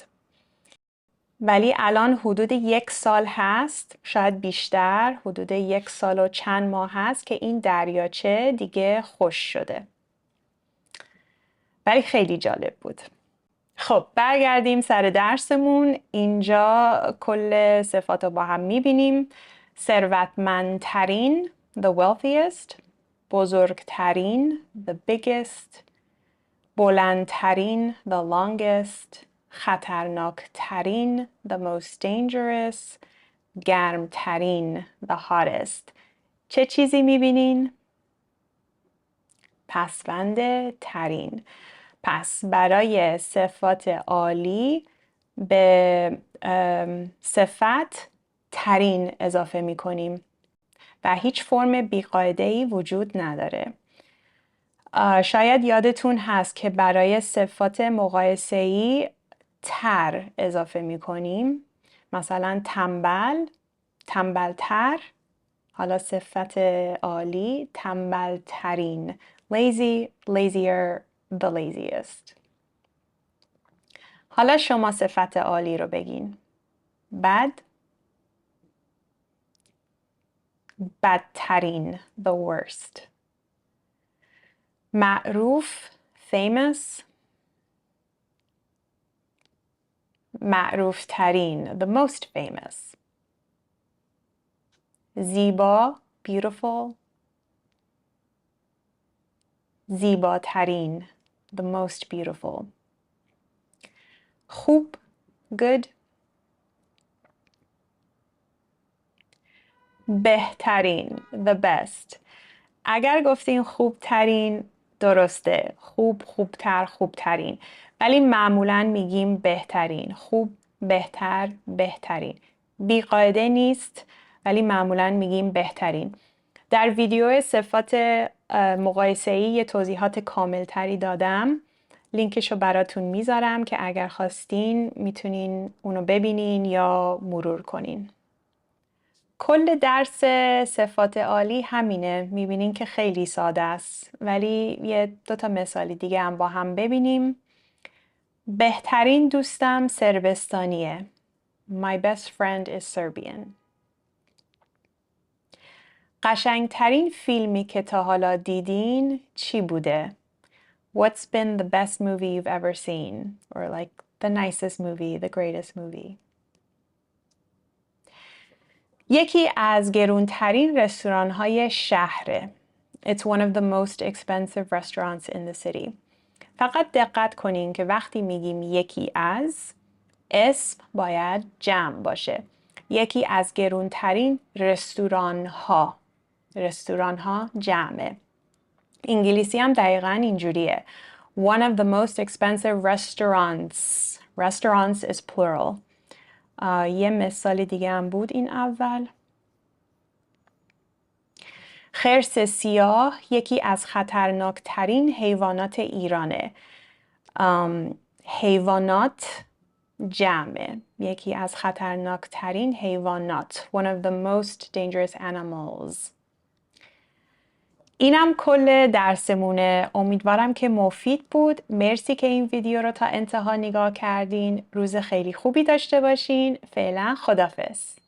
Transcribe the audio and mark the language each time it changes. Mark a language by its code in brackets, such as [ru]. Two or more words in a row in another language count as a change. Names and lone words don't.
[fa] ولی الان حدود 1 سال هست، شاید بیشتر، حدود 1 سال و چند ماه هست که این دریاچه دیگه خوش شده. ولی خیلی جالب بود. خب برگردیم سر درسمون. اینجا کل صفات رو با هم میبینیم. [en] ثروتمندترین the wealthiest، بزرگترین the biggest، بلندترین the longest خطرناکترین the most dangerous. گرمترین the hottest. [fa] چه چیزی میبینین؟ پسوند ترین. پس برای صفات عالی به صفت ترین اضافه میکنیم و هیچ فرم بیقاعده‌ای وجود نداره. شاید یادتون هست که برای صفات مقایسه‌ای تر اضافه میکنیم. مثلا تنبل، تنبلتر. حالا صفت عالی تنبلترین. [en] lazy, lazier, the laziest. [fa] حالا شما صفت عالی رو بگین. بد، بدترین [en] the worst. [fa] معروف famous. معروف ترین [en] the most famous. [fa] زیبا beautiful. [en] زیباترین the most beautiful. خوب good. بهترین the best. [fa] اگر گفتین خوبترین درسته. خوب، خوبتر، خوبترین. ولی معمولا میگیم بهترین. خوب، بهتر، بهترین. بیقاعده نیست ولی معمولا میگیم بهترین. در ویدیو صفات مقایسه‌ای یه توضیحات کاملتری دادم. لینکشو براتون میذارم که اگر خواستین میتونین اونو ببینین یا مرور کنین. کل درس صفات عالی همینه. میبینین که خیلی ساده است ولی یه دوتا مثالی دیگه هم با هم ببینیم. بهترین دوستم سربستانیه. [en] My best friend is Serbian. [fa] قشنگترین فیلمی که تا حالا دیدین چی بوده؟ [en] What's been the best movie you've ever seen? Or like the nicest movie, the greatest movie. [fa] یکی از گرونترین رستوران‌های شهره. [en] It's one of the most expensive restaurants in the city. [fa] فقط دقت کنین که وقتی میگیم یکی از، اسم باید جمع باشه. یکی از گرونترین رستوران‌ها. رستوران‌ها جمعه. انگلیسی هم دقیقاً اینجوریه. [en] One of the most expensive restaurants. Restaurants is plural. [fa] یه مثال دیگه هم بود این اول. خرس سیاه یکی از خطرناکترین حیوانات ایرانه. حیوانات جمعه. یکی از خطرناکترین حیوانات. [en] One of the most dangerous animals. [fa] اینم کل درسمونه. امیدوارم که مفید بود. مرسی که این ویدیو رو تا انتها نگاه کردین. روز خیلی خوبی داشته باشین. فعلا خداحافظ.